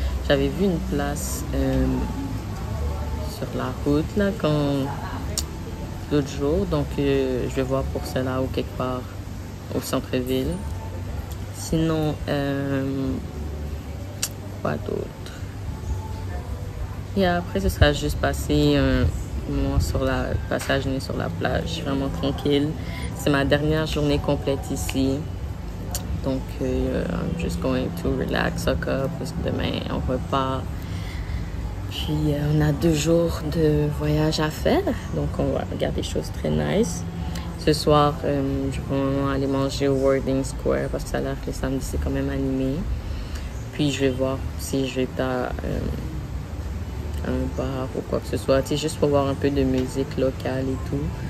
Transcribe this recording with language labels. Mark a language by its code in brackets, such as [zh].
[fr] J'avais vu une place sur la route là, l'autre jour, donc je vais voir pour cela ou quelque part au centre-ville. Sinon, quoi d'autre? Et après, ce sera juste passer un moment sur la passage sur la plage, vraiment tranquille. C'est ma dernière journée complète ici. Donc, [en] I'm just going to relax, suck up, [fr] parce que demain, on repart. Puis, on a 2 jours de voyage à faire. Donc, on va regarder des choses très nice. Ce soir, je vais vraiment aller manger au Worthing Square parce que ça a l'air que le samedi, c'est quand même animé. Puis, je vais voir si je vais pas un bar ou quoi que ce soit. Tu sais, juste pour voir un peu de musique locale et tout.